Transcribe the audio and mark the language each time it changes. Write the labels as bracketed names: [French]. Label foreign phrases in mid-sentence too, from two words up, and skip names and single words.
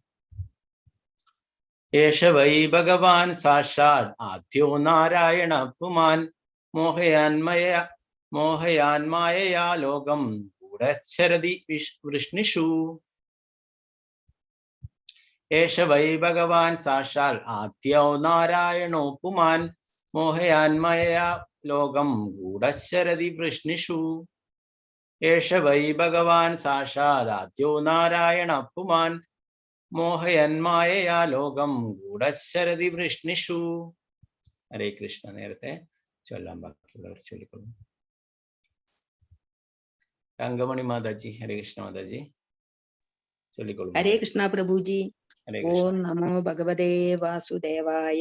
[Sanskrit] ഏഷ വൈ ഭഗവാൻ സാക്ഷാത് ആദ്യോ നാരായണ പുമാൻ മോഹയാൻമായയാ ലോകം ഗൂഢച്ഛരതി വൃഷ്ണിഷു. एष वै भगवान् साक्षात् आद्यो नारायणो पुमान् मोहयान्मया लोकं गूढश्चरति वृष्णिषु। एष वै भगवान् साक्षात् आद्यो नारायणः पुमान् മോഹയന്മായയാ ലോകം ഗൂഢശ്ചരതി വൃഷ്ണിഷു. ഹരേ കൃഷ്ണ. [Malayalam] നേരത്തെ ചൊല്ലാൻ ബാക്കിയുള്ളവർ ചൊല്ലിക്കൊള്ളു. തങ്കമണി മാതാജി. [Sanskrit] ഹരേ കൃഷ്ണ [Malayalam] മാതാജി ചൊല്ലിക്കൊള്ളു. [Sanskrit] ഹരേ കൃഷ്ണ പ്രഭുജി. ഓം നമോ ഭഗവതേ വാസുദേവായ.